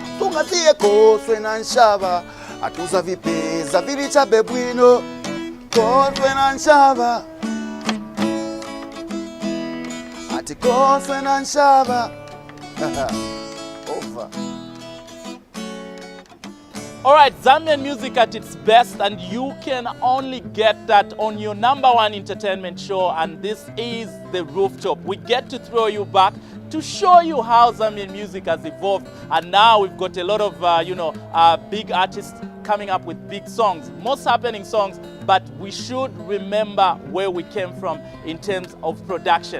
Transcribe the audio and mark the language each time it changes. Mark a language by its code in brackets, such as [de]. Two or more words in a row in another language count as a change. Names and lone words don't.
[bem] Sungaziye koswe na nshaba atuza vipeza vilicha bebwino. Koswe na nshaba ati koswe na nshaba. [en] Over. Alright, Zambian music at its best, and you can only get that on your #1 entertainment show, and this is the Rooftop. We get to throw you back to show you how Zambian music has evolved, and now we've got a lot of big artists coming up with big songs, most happening songs, but we should remember where we came from in terms of production.